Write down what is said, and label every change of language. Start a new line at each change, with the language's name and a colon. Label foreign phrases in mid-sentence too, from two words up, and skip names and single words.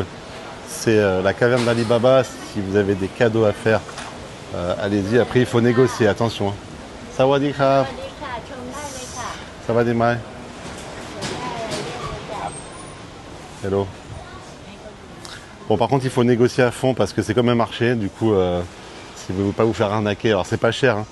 French: C'est la caverne d'Ali Baba. Si vous avez des cadeaux à faire, allez-y. Après il faut négocier, attention.
Thai: สวัสดีครับ สวัสดีไหม.
French: Hello. Bon par contre il faut négocier à fond parce que c'est comme un marché. Du coup si vous ne voulez pas vous faire arnaquer, alors c'est pas cher. Hein.